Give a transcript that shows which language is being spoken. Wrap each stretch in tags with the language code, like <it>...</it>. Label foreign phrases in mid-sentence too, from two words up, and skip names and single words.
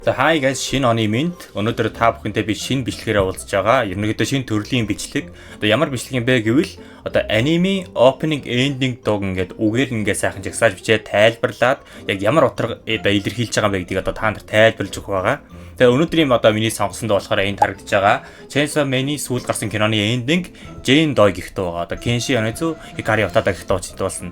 <mn>За</mn> <en>hi guys,</en> <mn>шинэ оны минт. Өнөөдөр та бүхэнтэй би шинэ бичлэгээр уулзж байгаа. Ерөнхийдөө шинэ төрлийн бичлэг. Одоо ямар бичлэг юм бэ гэвэл одоо</mn> <en>anime opening ending</en> <mn>дууг ингээд үгээр ингээд сайхан жагсааж бичээд тайлбарлаад яг ямар утга одоо илэрхийлж байгаа юм бэ гэдгийг одоо та нарт тайлбарлаж өгөх байгаа. Тэгээ өнөөдрийн одоо миний сонгосонд болохоор энд харагдаж байгаа Chainsaw Man-ийн сүүл гарсан киноны ending Jane Doe гэх дуу байгаа. Одоо Kenshi Yonezu Hikari Utada гэх дуу чиглүүлсэн.</mn>